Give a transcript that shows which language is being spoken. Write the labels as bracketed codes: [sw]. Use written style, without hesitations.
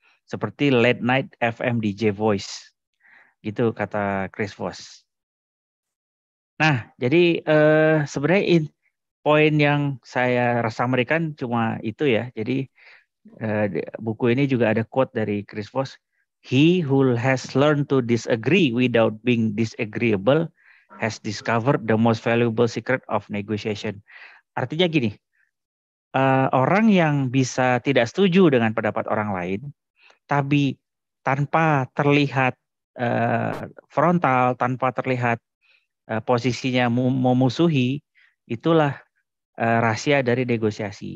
[id] Seperti [en] late night FM DJ voice. [id] Gitu kata Chris Voss. Nah, jadi sebenarnya poin yang saya rasa memberikan cuma itu ya. Jadi buku ini juga ada quote dari Chris Voss. [en] He who has learned to disagree without being disagreeable has discovered the most valuable secret of negotiation. [id] Artinya gini, orang yang bisa tidak setuju dengan pendapat orang lain, tapi tanpa terlihat frontal, tanpa terlihat posisinya memusuhi, itulah rahasia dari negosiasi.